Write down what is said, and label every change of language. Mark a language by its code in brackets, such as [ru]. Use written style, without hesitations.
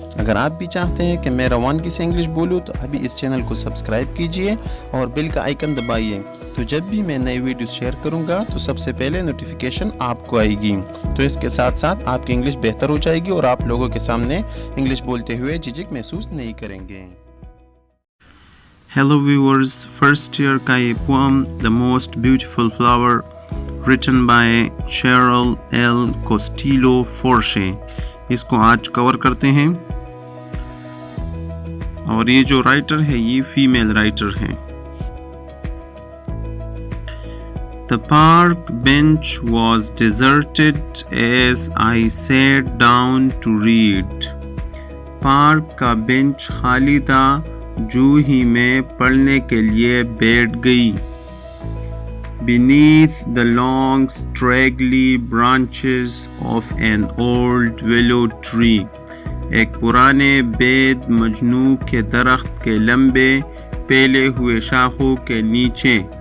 [hi] अगर आप भी चाहते हैं कि मैं रवानगी से इंग्लिश बोलूं तो अभी इस चैनल को सब्सक्राइब कीजिए और बेल का आइकन दबाइए, तो जब भी मैं नई वीडियो शेयर करूंगा तो सबसे पहले नोटिफिकेशन आपको आएगी। तो इसके साथ साथ आपकी इंग्लिश बेहतर हो जाएगी और आप लोगों के सामने इंग्लिश बोलते हुए झिझक महसूस नहीं करेंगे। [en] Hello viewers, first year [hi] का ये [en] poem The Most Beautiful Flower written by Cheryl L. [hi] Castillo Forche, इसको आज कवर करते हैं। और ये जो राइटर है ये फीमेल राइटर है। [en] The park bench was deserted as I sat down to read. [hi] Park का बेंच खाली था जो ही मैं पढ़ने के लिए बैठ गई। [en] Beneath the long straggly branches of an old willow tree, [hi] एक पुराने बेद मजनू के दरख्त के लंबे फैले हुए शाखों के नीचे,